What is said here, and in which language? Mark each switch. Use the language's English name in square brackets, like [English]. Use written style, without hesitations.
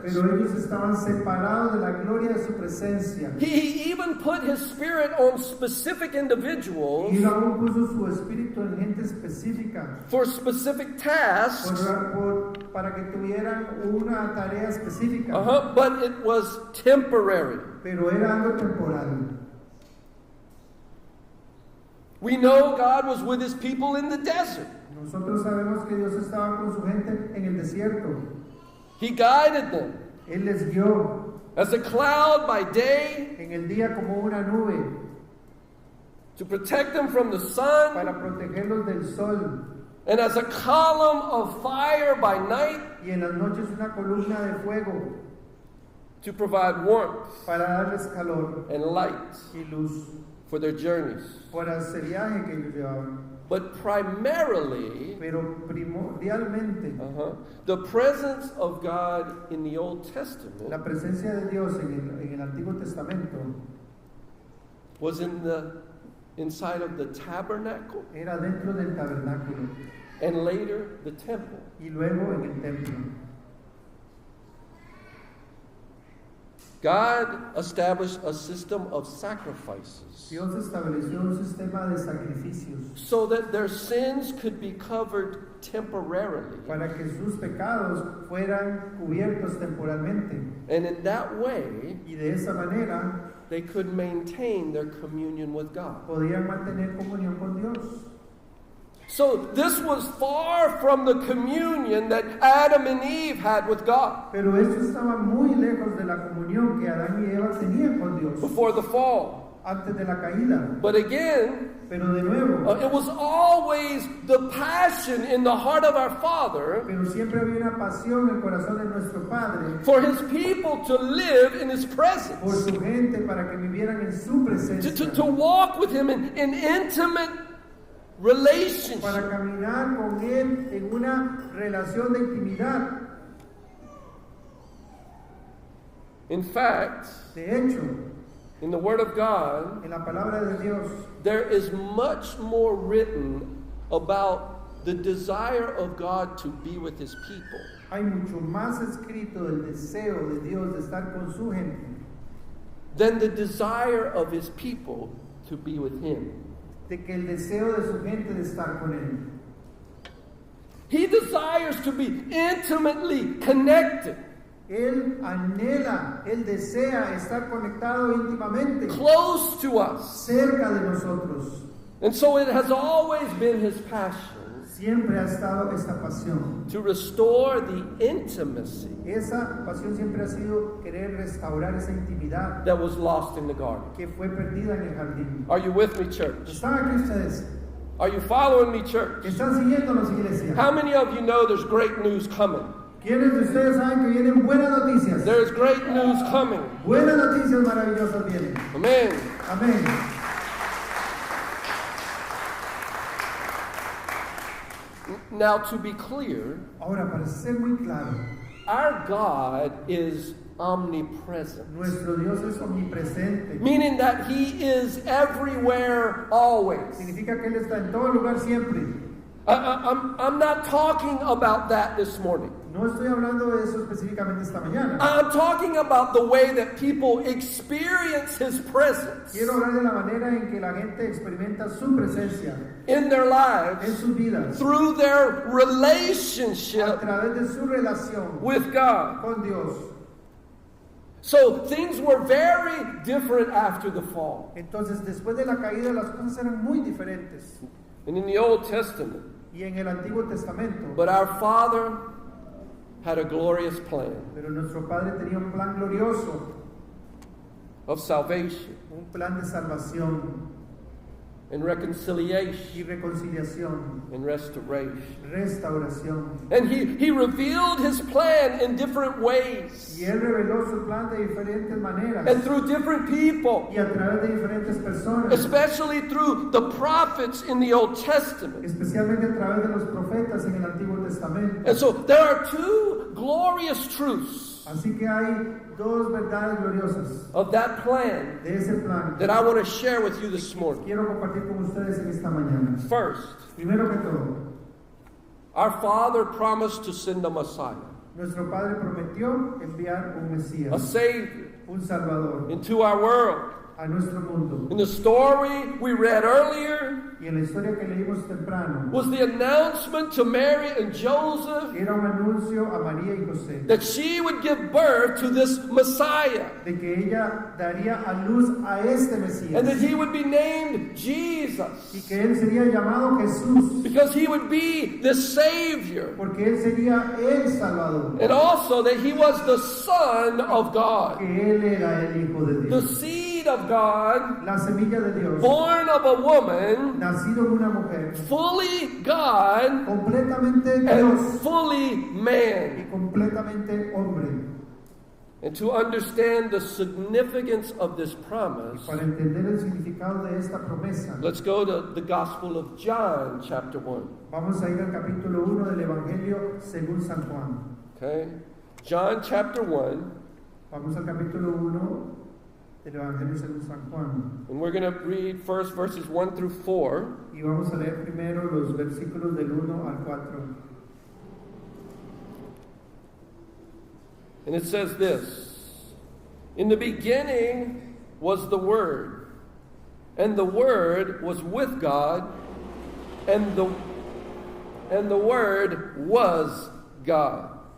[Spanish] Pero ellos estaban separados de la gloria de su presencia. [English] He even put His Spirit on specific individuals [Spanish] Y él aún puso su espíritu en gente específica [English] for specific tasks. [Spanish] para que tuvieran una tarea específica. [English] But it was temporary. [Spanish] Pero era algo temporal. [English] We know God was with His people in the desert. [Spanish] Nosotros sabemos que Dios estaba con su gente en el desierto. [English] He guided them [Spanish] Él les guió [English] as a cloud by day [Spanish] en el día como una nube [English] to protect them from the sun, [Spanish] para protegerlos del sol, [English] and as a column of fire by night [Spanish] y en las noches una columna de fuego [English] to provide warmth [Spanish] para darles calor [English] and light [Spanish] y luz [English] for their journeys. [Spanish] para ese viaje que ellos llevaban. [English] But primarily, [Spanish] Pero primordialmente, [English] the presence of God in the Old [Spanish] la [English] Testament [Spanish] presencia de Dios en el Antiguo Testamento [English] was inside of the tabernacle [Spanish] era dentro del tabernáculo [English] and later the temple. [Spanish] y luego en el templo. [English] God established a system of sacrifices [Spanish] Dios estableció un sistema de sacrificios [English] so that their sins could be covered temporarily. [Spanish] para que sus pecados fueran cubiertos temporalmente. [English] And in that way, [Spanish] Y de esa manera [English] they could maintain their communion with God. [Spanish] podían mantener comunión con Dios. [English] So this was far from the communion that Adam and Eve had with God [Spanish] Pero esto estaba muy lejos de la comunión que Adán y Eva tenían con Dios [English] before the fall. [Spanish] antes de la caída. [English] But again, [Spanish] Pero de nuevo, [English] It was always the passion in the heart of our Father [Spanish] pero siempre había una pasión en el corazón de nuestro Padre [English] for His people to live in His [Spanish] por [English] presence, [Spanish] su gente para que vivieran en su presencia, [English] to walk with Him in intimate relationship. [Spanish] para caminar con Él en una relación de intimidad. [English] In fact, [Spanish] De hecho, [English] in the Word of God, [Spanish] en la palabra de Dios [English] there is much more written about the desire of God to be with His people [Spanish] hay mucho más escrito del deseo de Dios de estar con su gente [English] than the desire of His people to be with Him. [Spanish] de que el deseo de su gente de estar con Él. [English] He desires to be intimately connected, [Spanish] Él anhela, Él desea estar conectado íntimamente, [English] close to us. [Spanish] cerca de nosotros. [English] And so it has always been His passion [Spanish] Siempre ha estado esta pasión. [English] to restore the intimacy [Spanish] Esa pasión siempre ha sido querer restaurar esa intimidad [English] that was lost in the garden. [Spanish] que fue perdida en el jardín. [English] Are you with me, church? [Spanish] ¿Están aquí ustedes? [English] Are you following me, church? [Spanish] ¿Están siguiéndonos, iglesia? [English] How many of you know there's great news coming? [Spanish] ¿Quiénes de ustedes saben que vienen buenas noticias? [English] There's great news coming. [Spanish] Buenas noticias maravillosas vienen. [English] Amen. [Spanish] Amén. [English] Now, to be clear, [Spanish] Ahora, para ser muy claro, [English] our God is omnipresent, [Spanish] nuestro Dios es omnipresente. [English] meaning that He is everywhere, always. [Spanish] Significa que Él está en todo lugar siempre. [English] I'm not talking about that this morning. [Spanish] No estoy hablando de eso específicamente esta mañana. [English] I'm talking about the way that people experience His presence [Spanish] Quiero hablar de la manera en que la gente experimenta su presencia [English] in their [Spanish] en [English] lives [Spanish] sus vidas [English] through their [Spanish] a [English] relationship [Spanish] través de su relación [English] with God. [Spanish] con Dios. [English] So things were very different after the fall. [Spanish] Entonces, después de la caída, las cosas eran muy diferentes. [English] And in the Old Testament, [Spanish] Y en el Antiguo Testamento, [English] but our Father had a glorious plan [Spanish] pero nuestro Padre tenía un plan glorioso, [English] of salvation [Spanish] un plan de salvación [English] and reconciliation [Spanish] y reconciliación, [English] and restoration. [Spanish] restauración. [English] And he revealed His plan in different ways [Spanish] Y Él reveló su plan de diferentes maneras [English] and through different people, [Spanish] y a través de diferentes personas, [English] especially through the prophets in the Old Testament. [Spanish] especialmente a través de los profetas en el Antiguo Testamento. [English] And so there are two glorious truths [Spanish] Así que hay dos verdades gloriosas [English] of that plan [Spanish] de ese plan [English] that I want to share with you this morning. [Spanish] quiero compartir con ustedes en esta mañana. [English] First, [Spanish] Primero que todo, [English] our Father promised to send a Messiah, [Spanish] nuestro Padre prometió enviar un [English] a [Spanish] Mesías, [English] Savior, [Spanish] un Salvador [English] into our world. [Spanish] a nuestro mundo. [English] In the story we read earlier [Spanish] Y en la historia que leímos temprano, [English] was the announcement to Mary and Joseph [Spanish] era un anuncio a María y José [English] that she would give birth to this Messiah [Spanish] de que ella daría a luz a este Mesías [English] and that He would be named [Spanish] y [English] Jesus [Spanish] que él sería llamado Jesús [English] because He would be the Savior, [Spanish] porque él sería el Salvador, [English] and also that He was the Son of God, [Spanish] que él era el Hijo de [English] the [Spanish] Dios, [English] seed of God, [Spanish] la semilla de Dios, [English] born of a woman, [Spanish] nacido de una mujer, [English] fully God [Spanish] completamente [English] and [Spanish] Dios [English] fully [Spanish] y [English] man. [Spanish] completamente hombre. [English] And to understand the significance of this promise, [Spanish] Para entender el significado de esta promesa, [English] let's go to the Gospel of John, chapter 1. [Spanish] vamos a ir al capítulo 1 del Evangelio según San Juan. [English] Okay? John, chapter 1, [Spanish] Vamos al capítulo 1 del Evangelio según San Juan. [English] and we're going to read first verses 1 through 4. [Spanish] Y vamos a leer primero los versículos del 1 al 4. [English] And it says this: In the beginning was the Word, and the Word was with God, and the Word was God.